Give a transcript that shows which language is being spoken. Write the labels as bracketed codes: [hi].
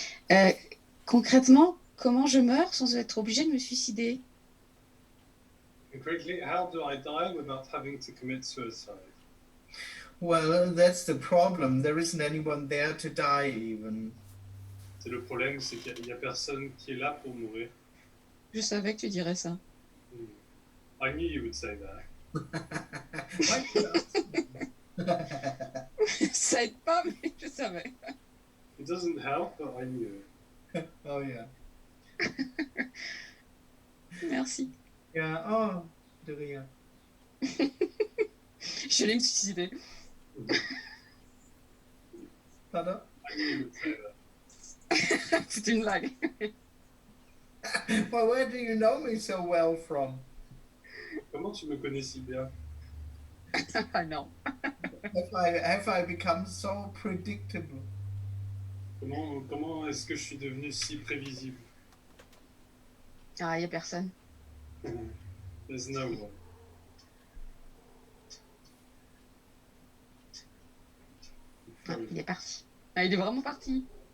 [fr] Euh, concrètement, comment je meurs sans être obligée de me suicider? [en] Concretely, how do I die without having to commit suicide? Well, that's the problem. There isn't anyone there to die even. [fr] C'est le problème, c'est qu'il n'y a personne qui est là pour mourir. Je savais que tu dirais ça. [en] I knew you would say that. Why you ask? [fr] Ça aide pas, mais je savais. [en] It doesn't help, but I knew it. Oh yeah. [fr] Merci. Yeah. Oh, de rien. Je vais me suicider. Pardon? [en] I knew you would say that. [fr] C'est une blague. [en] Well, where do you know me so well from? [fr] Comment tu me connais si bien? Ah non. [en] Have I become so predictable? [fr] Comment est-ce que je suis devenu si prévisible? Ah, il n'y a personne. [en] There's no one. [fr] Ah, il est parti. Ah, il est vraiment parti.